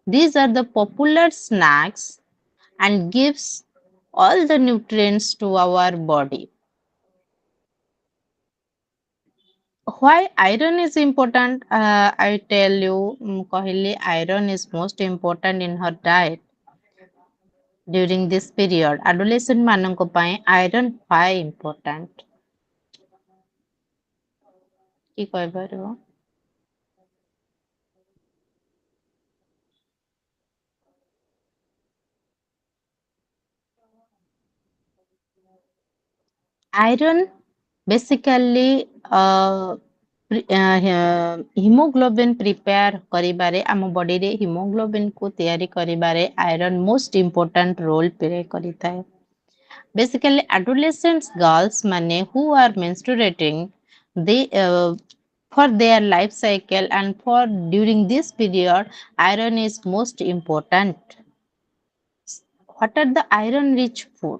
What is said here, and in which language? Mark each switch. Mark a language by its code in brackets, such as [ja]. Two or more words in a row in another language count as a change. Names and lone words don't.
[en] These are the popular snacks and gives all the nutrients to our body. Why iron is important? I tell you, Kohili, iron is most important in her diet during this period. Adolescent [or] ମାନଙ୍କ ପାଇଁ [en] iron why important? [or] କି କହିପାରିବ? [en] Iron basically hemoglobin prepare [or] କରିବାରେ ଆମ ବଡିରେ hemoglobin କୁ ତିଆରି କରିବାରେ [en] iron most important role play [or] କରିଥାଏ. [en] Basically adolescent girls mane who are menstruating they for their life cycle and for during this period iron is most important. What are the iron rich food?